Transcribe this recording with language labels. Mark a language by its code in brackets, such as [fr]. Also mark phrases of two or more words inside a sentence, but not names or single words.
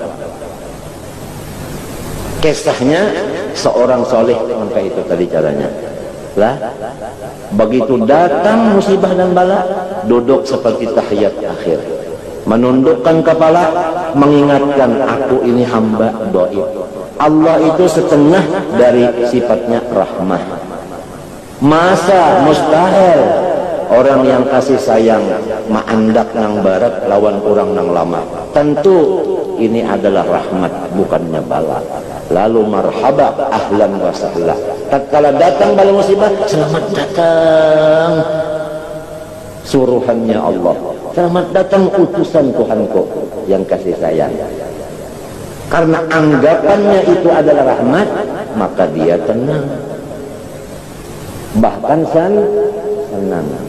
[id] Kisahnya seorang soleh, maka itu tadi caranya lah, begitu datang musibah dan bala, duduk seperti tahiyat akhir, menundukkan kepala, mengingatkan aku ini hamba dhaif. Allah itu setengah dari sifatnya rahmah. [bjn] Masa mustahil orang yang kasih sayang maandak nang barat lawan orang nang lama. [id] Tentu ini adalah rahmat, bukannya bala. [ar] Lalu marhaba, ahlan wa sahla. [id] Tatkala datang bala musibah, selamat datang suruhannya Allah, selamat datang utusan Tuhanku yang kasih sayang. Karena anggapannya itu adalah rahmat, maka dia tenang, bahkan senang.